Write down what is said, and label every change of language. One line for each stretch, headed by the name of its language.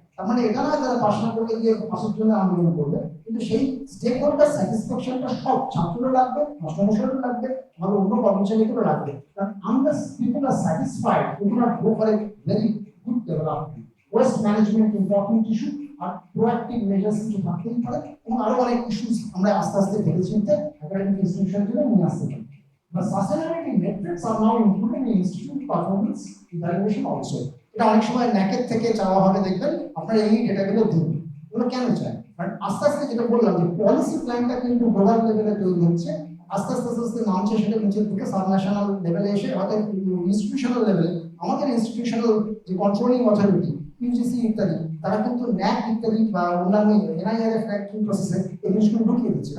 Bangla: তার মানে এটা না যারা পড়াশোনা করতে গিয়ে পাশের জন্য আন্দোলন করবে, কিন্তু সেই স্টেক হোল্ডার স্যাটিসফ্যাকশনটা সব ছাত্ররা লাগবে, মাস্টারমশাইরও লাগবে, আমাদের অন্য কর্মচারীদেরও লাগবে।
English: কারণ unless people are satisfied we cannot go for a very good development. Waste management important issue,
Bangla: আর proactive measures কিছু থাকতেই পারে, এবং আরো অনেক ইস্যুস আমরা আস্তে আস্তে ভেবে চিন্তে একাডেমিক ইনস্টিটিউশনের জন্য নিয়ে আসতে পারি।
English: But sustainability metrics are now included in institute performance evaluation also.
Bangla: এটা অনেক সময় ন্যাকের থেকে চাওয়া হবে, দেখবেন আপনারা এই ডেটাগুলো দিন। এগুলো কেন চায়? কারণ আস্তে আস্তে যেটা বললাম যে পলিসি প্ল্যানটা কিন্তু গ্লোবাল লেভেলে তৈরি হচ্ছে, আস্তে আস্তে আস্তে আস্তে নামছে সেটা নিচের দিকে সাবন্যাশনাল লেভেলে এসে হয়তো ইনস্টিটিউশনাল লেভেলে আমাদের ইনস্টিটিউশনাল যে কন্ট্রোলিং অথরিটি ইউজিসি ইত্যাদি, তারা কিন্তু ন্যাক ইত্যাদি বা অন্যান্য এনআইআরএফ র্যাঙ্কিং প্রসেসে এই জিনিসগুলো ঢুকিয়ে দিচ্ছে।